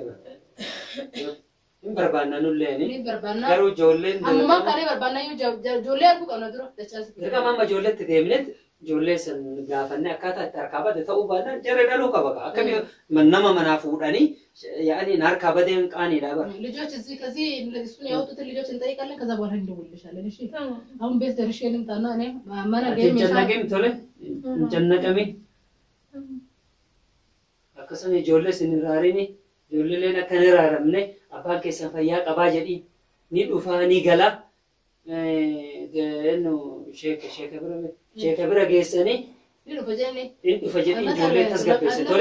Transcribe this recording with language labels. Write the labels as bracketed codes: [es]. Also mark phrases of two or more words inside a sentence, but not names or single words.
[om] Hin barbaanna nullee ni. Ni barbaanna. Garuu ijoolleen. Ammumaa kaanee barbaanna ijoollee arguu qabna dura dachaas. Dirqama amma ijoolleetti deemneet ijoollee san gaafannee akkaataa itti harkaa bade ta'uu baannaan jarri dhaluu qaba. Akkamii nama manaa fuudhanii yaa'anii harkaa badeen qaaniidha bara. [am] ልጆች እዚህ ከዚህ እሱን ያወጡትን ልጆች እንጠይቃለን። ከዛ በኋላ እንደውልልሻለን። እሺ አሁን ቤት ደርሼ ልምጣና እኔ ማናገኝ ጨነቀኝ ቶሎ ጨነቀኝ [om] akkasuma ijoollee siniraarini ijoolleen akka hin iraaramne abbaan keessan fayyaa qabaa jedhi ni dhufaa ni gala sheeka bira geessanii ni dhufa jedhanii ijoollee tasgabbeesse tole